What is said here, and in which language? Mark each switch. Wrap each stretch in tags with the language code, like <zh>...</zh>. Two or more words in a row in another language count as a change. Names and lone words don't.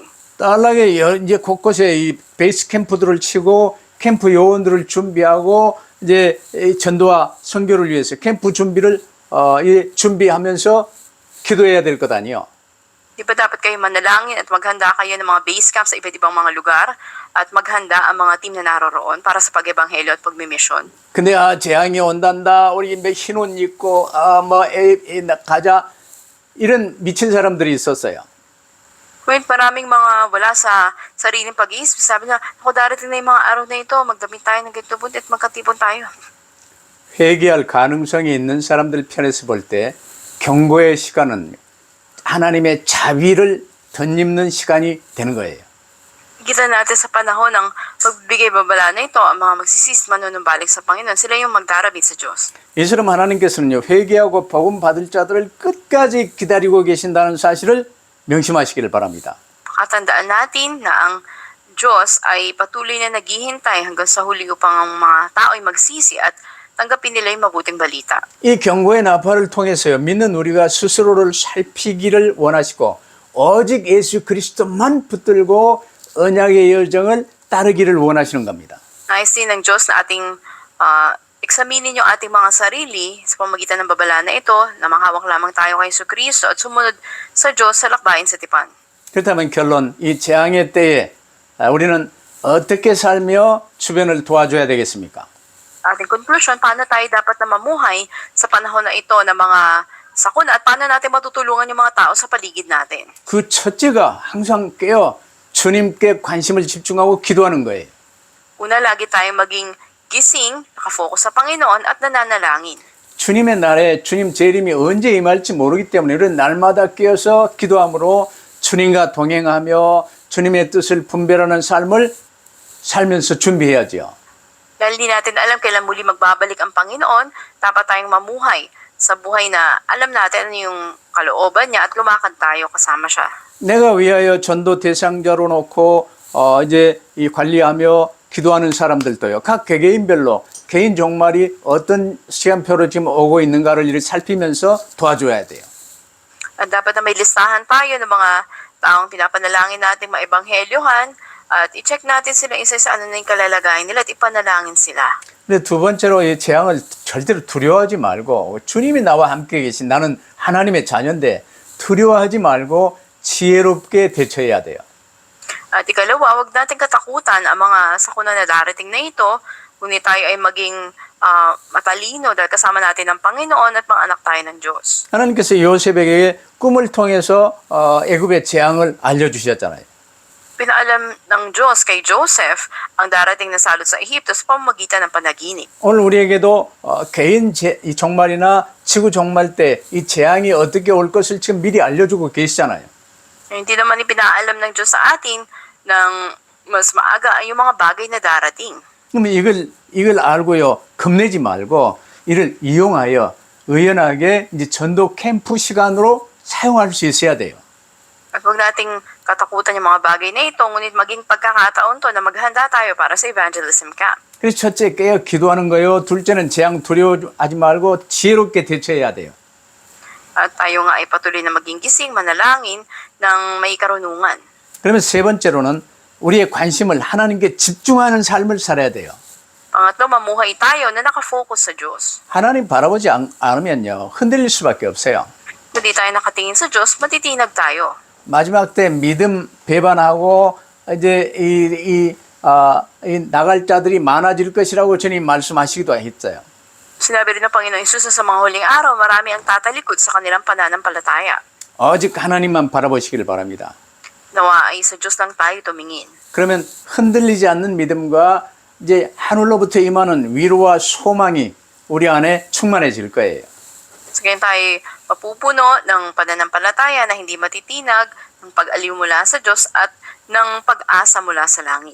<ko>딸락에 이제 곳곳에 이 베이스 캠프들을 치고 캠프 요원들을 준비하고 이제 전도와 선교를 위해서 캠프 준비를 준비하면서 기도해야 될 것 아니요.</ko> <tl>Di ba dapat kayo manalangin at maghanda kayo ng mga</tl> <en>base camp</en> <tl>sa iba't ibang mga lugar at maghanda ang mga team na naroroon para sa pag-ebanghelyo at pagmimisyon?</tl> <ko>근데 재앙이 온단다. 우리 흰옷 입고 가자. 이런 미친 사람들이 있었어요.</ko> <tl>When maraming mga wala sa sariling pag-iisip, sabi na, ako darating na yung mga araw na ito, magdamit tayo ng ganito at magkatipon tayo.</tl> <ko>회개할 가능성이 있는 사람들 편에서 볼 때 경고의 시간은 하나님의 자비를 덧입는 시간이 되는 거예요.</ko> <tl>Kita natin sa panahon ng pagbigay babala na ito, ang mga magsisis manunumbalik sa Panginoon, sila yung magdarabit sa Diyos.</tl> <ko>이처럼 하나님께서는요, 회개하고 복음 받을 자들을 끝까지 기다리고 계신다는 사실을 명심하시기를 바랍니다.</ko> <tl>Katandaan natin na ang Diyos ay patuloy na naghihintay hanggang sa huli upang ang mga tao ay magsisi at tanggapin nila yung mabuting balita.</tl> <ko>이 경고의 나팔을 통해서요, 믿는 우리가 스스로를 살피기를 원하시고 오직 예수 그리스도만 붙들고 언약의 여정을 따르기를 원하시는 겁니다.</ko> <tl>Nais din ng Diyos na ating eksaminin yung ating mga sarili sa pamagitan ng babala na ito, na manghawak lamang tayo kay Jesucristo at sumunod sa Diyos sa lakbayin sa tipan.</tl> <ko>그렇다면 결론, 이 재앙의 때에 우리는 어떻게 살며 주변을 도와줘야 되겠습니까?</ko> <tl>Ating conclusion, paano tayo dapat na mamuhay sa panahon na ito ng mga sakuna at paano natin matutulungan yung mga tao sa paligid natin?</tl> <ko>그 첫째가 항상 깨어 주님께 관심을 집중하고 기도하는 거예요.</ko> <tl>Una, lagi tayong maging gising, nakafocus sa Panginoon at nananalangin.</tl> <ko>주님의 날에 주님 재림이 언제 임할지 모르기 때문에 이런 날마다 깨어서 기도함으로 주님과 동행하며 주님의 뜻을 분별하는 삶을 살면서 준비해야죠.</ko> <tl>Dahil di natin alam kailan muli magbabalik ang Panginoon, dapat tayong mamuhay sa buhay na alam natin ano yung kalooban niya at lumakad tayo kasama siya.</tl> <ko>내가 위하여 전도 대상자로 놓고 이제 이 관리하며 기도하는 사람들도요. 각 개개인별로 개인 종말이 어떤 시간표로 지금 오고 있는가를 이렇게 살피면서 도와줘야 돼요.</ko> <tl>At dapat na may listahan tayo ng mga taong pinapanalangin natin maebanghelyohan at i-check natin sila isa sa ano na yung kalalagayan nila at ipanalangin sila.</tl> <ko>근데 두 번째로 이 재앙을 절대로 두려워하지 말고 주님이 나와 함께 계신 나는 하나님의 자녀인데 두려워하지 말고 지혜롭게 대처해야 돼요.</ko> <tl>At ikalawa, huwag natin katakutan ang mga sakuna na darating na ito, kundi tayo ay maging matalino dahil kasama natin ang Panginoon at mga anak tayo ng Diyos.</tl> <ko>하나님께서 요셉에게 꿈을 통해서 애굽의 재앙을 알려주셨잖아요.</ko> <tl>Pinaalam ng Diyos kay Joseph ang darating na salot sa Ehipto sa pamamagitan ng panaginip.</tl> <ko>오늘 우리에게도 개인 이 종말이나 지구 종말 때 이 재앙이 어떻게 올 것을 지금 미리 알려주고 계시잖아요.</ko> <tl>Hindi naman ipinaalam ng Diyos sa atin ng mas maaga yung mga bagay na darating.</tl> <ko>그러면 이걸 알고요, 겁내지 말고 이를 이용하여 의연하게 이제 전도 캠프 시간으로 사용할 수 있어야 돼요.</ko> <tl>At huwag nating katakutan yung mga bagay na ito, ngunit maging pagkakataon to na maghanda tayo para sa</tl> <en>evangelism camp.</en> <ko>그래서 첫째 깨어 기도하는 거요. 둘째는 재앙 두려워하지 말고 지혜롭게 대처해야 돼요.</ko> <tl>At tayo nga ay patuloy na maging gising, manalangin ng may karunungan.</tl> <ko>그러면 세 번째로는 우리의 관심을 하나님께 집중하는 삶을 살아야 돼요.</ko> <tl>Pangatlo, mamuhay tayo na nakafocus sa Diyos.</tl> <ko>하나님 바라보지 않으면요, 흔들릴 수밖에 없어요.</ko> <tl>Kung di tayo nakatingin sa Diyos, matitinag tayo.</tl> <ko>마지막 때 믿음 배반하고 이제 이 나갈 자들이 많아질 것이라고 주님 말씀하시기도 했어요.</ko> <tl>Sinabi rin ng Panginoon Hesus na sa mga huling araw, marami ang tatalikod sa kanilang pananampalataya.</tl> <ko>오직 하나님만 바라보시길 바랍니다.</ko> <tl>Nawa ay sa Diyos lang tayo tumingin.</tl> <ko>그러면 흔들리지 않는 믿음과 이제 하늘로부터 임하는 위로와 소망이 우리 안에 충만해질 거예요.</ko> <tl>So, ganyan tayo mapupuno ng pananampalataya na hindi matitinag, ng pag-aliw mula sa Diyos at ng pag-asa mula sa langit.</tl>